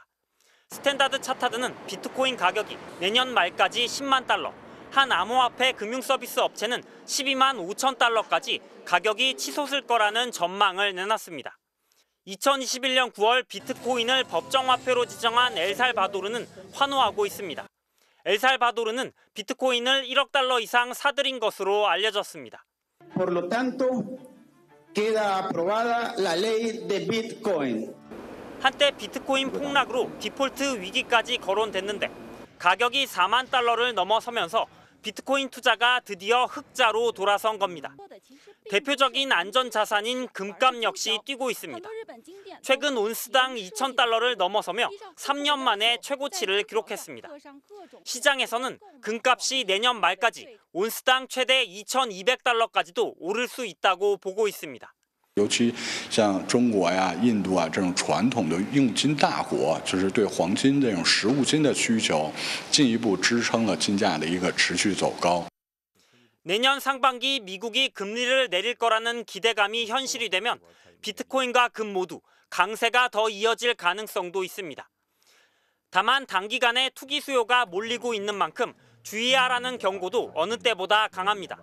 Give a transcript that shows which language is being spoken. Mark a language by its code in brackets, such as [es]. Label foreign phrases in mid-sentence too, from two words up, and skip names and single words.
[ko] 스탠다드 차타드는 비트코인 가격이 내년 말까지 10만 달러, 한 암호화폐 금융서비스 업체는 12만 5천 달러까지 가격이 치솟을 거라는 전망을 내놨습니다. 2021년 9월 비트코인을 법정화폐로 지정한 엘살바도르는 환호하고 있습니다. 엘살바도르는 비트코인을 1억 달러 이상 사들인 것으로 알려졌습니다. [es] Por lo tanto, queda aprobada la ley de Bitcoin. [ko] 한때 비트코인 폭락으로 디폴트 위기까지 거론됐는데 가격이 4만 달러를 넘어서면서 비트코인 투자가 드디어 흑자로 돌아선 겁니다. 대표적인 안전자산인 금값 역시 뛰고 있습니다. 최근 온스당 2,000달러를 넘어서며 3년 만에 최고치를 기록했습니다. 시장에서는 금값이 내년 말까지 온스당 최대 2,200달러까지도 오를 수 있다고 보고 있습니다. [zh] 尤其像中国呀、印度啊这种传统的用金大国，就是对黄金这种实物金的需求，进一步支撑了金价的一个持续走高。 [ko] 내년 상반기 미국이 금리를 내릴 거라는 기대감이 현실이 되면 비트코인과 금 모두 강세가 더 이어질 가능성도 있습니다. 다만 단기간에 투기 수요가 몰리고 있는 만큼 주의하라는 경고도 어느 때보다 강합니다.